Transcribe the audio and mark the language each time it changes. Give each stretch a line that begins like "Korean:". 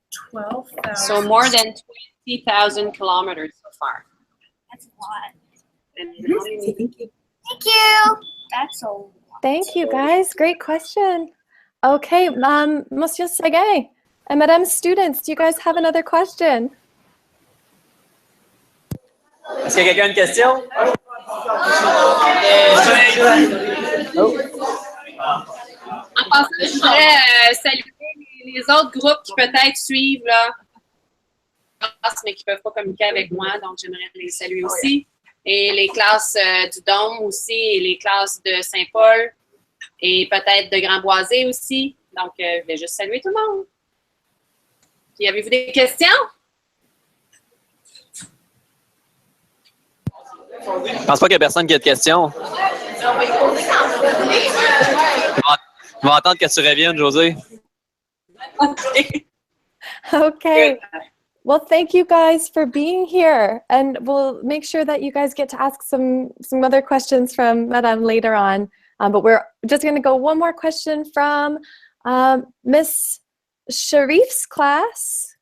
English: 12,000. So more than 20,000 kilometers so far. That's a lot. And Thank you. That's a lot. Thank you, guys. Great question. Okay, Monsieur Seguin and Madame students, do you guys have another question?
French: Est-ce qu'il y a quelqu'un une question? En passant, je voudrais saluer les autres groupes qui peut-être suivent là, mais qui ne peuvent pas communiquer avec moi, donc j'aimerais les saluer aussi. Et les classes du Dôme aussi, et les classes de Saint-Paul, et peut-être de Grand-Boisé aussi. Donc, je vais juste saluer tout le monde. Puis, avez-vous des questions? Je pense pas qu'il y a personne qui a de questions. On va attendre que tu reviennes, Josée.
English: Okay. Well, thank you guys for being here, and we'll make sure that you guys get to ask some other questions from Madame later on. But we're just going to go one more question from Miss Sharif's class.